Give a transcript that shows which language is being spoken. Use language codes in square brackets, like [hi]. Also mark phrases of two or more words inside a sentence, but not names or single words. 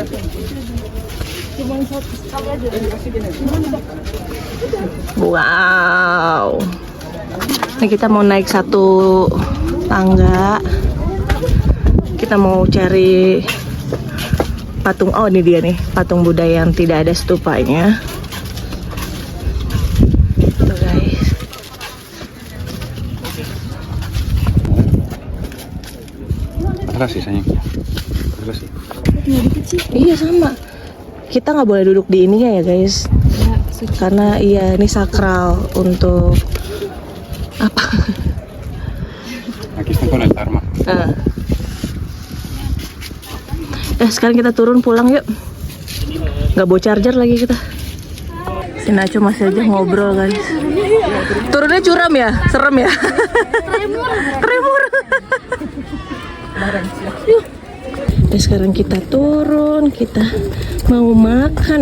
[id] Wow. Ini kita mau naik satu tangga. Kita mau cari patung. Oh, ini dia nih, patung Buddha yang tidak ada stupanya. Tuh guys. [es] Hazla así, señor. Hazla así. [id] Iya sama. Kita nggak boleh duduk di ininya ya guys. Karena iya ini sakral untuk apa? [es] Aquí están con el Dharma. [id] Sekarang kita turun pulang yuk. Nggak bawa charger lagi kita. Si Nacho masih aja ngobrol guys. Turunnya curam ya, serem ya. Tremor. Dan sekarang kita turun, kita mau makan.